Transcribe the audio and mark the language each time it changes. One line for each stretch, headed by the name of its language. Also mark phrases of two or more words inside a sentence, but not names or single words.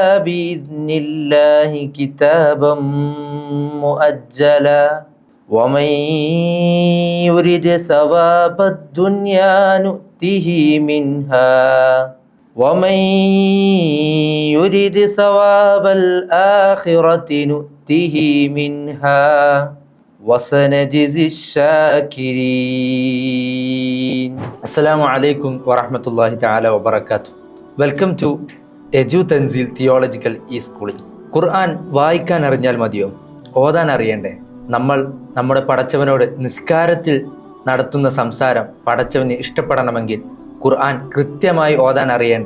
Arabic: بإذن الله كتابا مؤجلا ومن يرد ثواب الدنيا نؤته منها ومن يرد ثواب الآخرة نؤته منها وسنجزي الشاكرين. السلام عليكم ورحمة الله تعالى وبركاته.
English: Welcome to Edu Tanzeel Theological
Malayalam: ഈ സ്കൂളിൽ. ഖുർആൻ വായിക്കാൻ അറിഞ്ഞാൽ മതിയോ? ഓതാൻ അറിയണ്ടേ? നമ്മൾ നമ്മുടെ പടച്ചവനോട് നിസ്കാരത്തിൽ നടത്തുന്ന സംസാരം പടച്ചവന് ഇഷ്ടപ്പെടണമെങ്കിൽ ഖുർആൻ കൃത്യമായി ഓതാൻ അറിയണ്ടേ?